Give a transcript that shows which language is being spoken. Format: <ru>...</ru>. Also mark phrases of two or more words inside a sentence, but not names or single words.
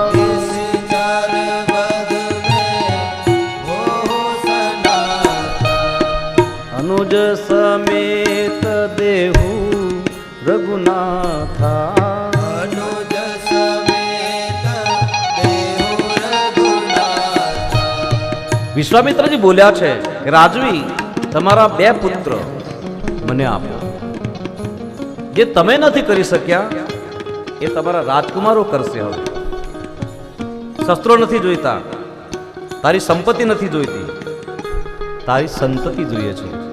<awa>निशिचर बध में ओहु सनाथा, अनुज समेत देहु रघुनाथा, अनुज समेत देहु रघुनाथा.</awa> <gu>વિશ્વામિત્રજી બોલ્યા છે કે રાજવી તમારા બે પુત્ર મને આપો. જે તમે નથી કરી શક્યા એ તમારા રાજકુમારો કરશે. હવે શસ્ત્રો નથી જોઈતા, તારી સંપત્તિ નથી જોઈતી, તારી સંતતિ જોઈએ છે.</gu>